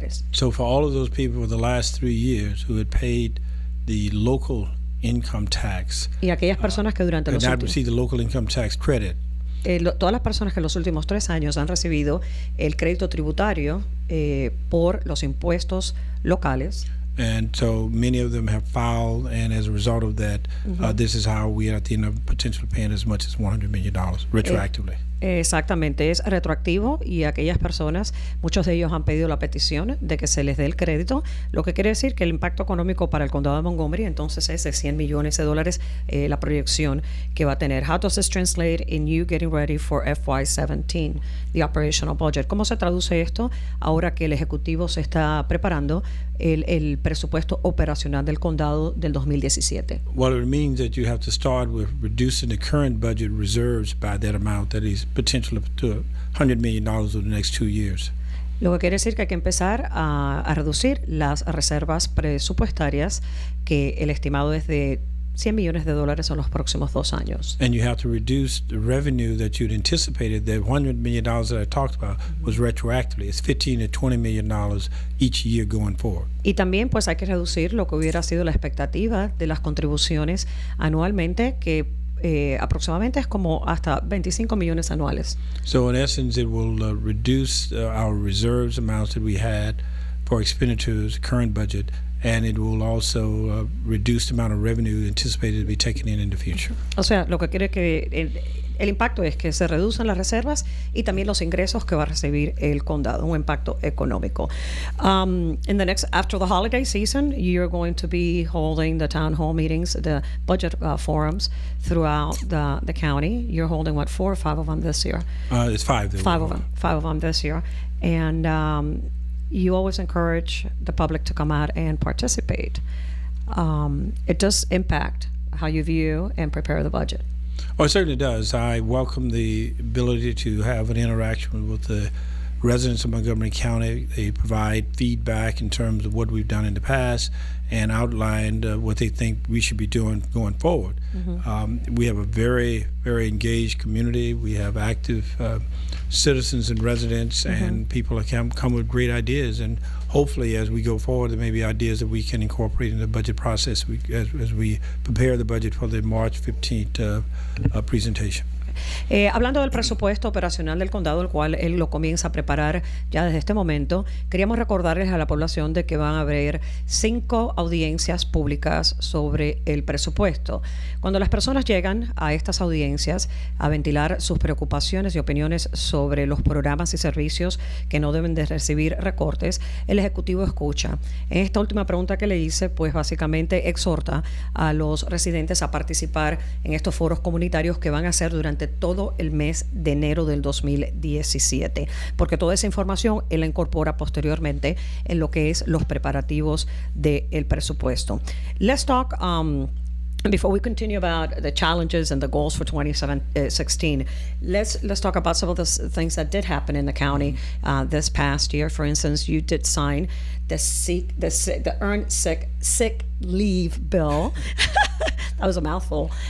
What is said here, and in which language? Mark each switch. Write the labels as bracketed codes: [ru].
[en] So for all of those people for the last 3 years who had paid the local income tax, [es] y aquellas personas que durante los [en] not received the local income tax credit, [es] todas las personas que en los últimos 3 años han recibido el crédito tributario por los impuestos locales. [en] and so many of them have filed, and as a result of that, this is how we are at the end of potentially paying as much as $100 million retroactively. [es] Exactamente, es retroactivo y aquellas personas, muchos de ellos han pedido la petición de que se les dé el crédito, lo que quiere decir que el impacto económico para el condado de Montgomery entonces es de $100 millones, la proyección que va a tener. [en] How does this translate in you getting ready for FY17, the operational budget? [es] ¿Cómo se traduce esto ahora que el Ejecutivo se está preparando el presupuesto operacional del condado del 2017? [en] Well, it means that you have to start with reducing the current budget reserves by that amount, that is potentially to $100 million over the next 2 years. [es] Lo que quiere decir que hay que empezar a reducir las reservas presupuestarias, que el estimado es de $100 millones en los próximos 2 años. [en] And you have to reduce the revenue that you'd anticipated. The $100 million that I talked about was retroactively. It's $15 to $20 million each year going forward. [es] Y también pues hay que reducir lo que hubiera sido la expectativa de las contribuciones anualmente, que aproximadamente es como hasta 25 millones anuales. [en] So in essence, it will reduce our reserves amounts that we had for expenditures, current budget, and it will also reduce the amount of revenue anticipated to be taken in the future. [es] O sea, lo que quiere que el impacto es que se reducen las reservas y también los ingresos que va a recibir el condado, un impacto económico. [en] In the next, after the holiday season, you're going to be holding the town hall meetings, the budget forums throughout the county. You're holding, what, 4 or 5 of them this year? It's 5. 5 of them this year. And you always encourage the public to come out and participate. It does impact how you view and prepare the budget. Oh, it certainly does. I welcome the ability to have an interaction with the residents of Montgomery County. They provide feedback in terms of what we've done in the past and outlined what they think we should be doing going forward. We have a very, very engaged community. We have active citizens and residents, and people that come with great ideas. And hopefully, as we go forward, there may be ideas that we can incorporate in the budget process as we prepare the budget for the March 15th presentation. [es] Hablando del presupuesto operacional del condado, el cual él lo comienza a preparar ya desde este momento, queríamos recordarles a la población de que van a haber 5 audiencias públicas sobre el presupuesto. Cuando las personas llegan a estas audiencias a ventilar sus preocupaciones y opiniones sobre los programas y servicios que no deben de recibir recortes, el Ejecutivo escucha. En esta última pregunta que le hice, pues básicamente exhorta a los residentes a participar en estos foros comunitarios que van a ser durante todo el mes de enero del 2017, porque toda esa información él la incorpora posteriormente en lo que es los preparativos del presupuesto. [en] Let's talk before we continue about the challenges and the goals for 2016, let's talk about some of the things that did happen in the county this past year. For instance, you did sign the earned sick leave bill. That was a mouthful.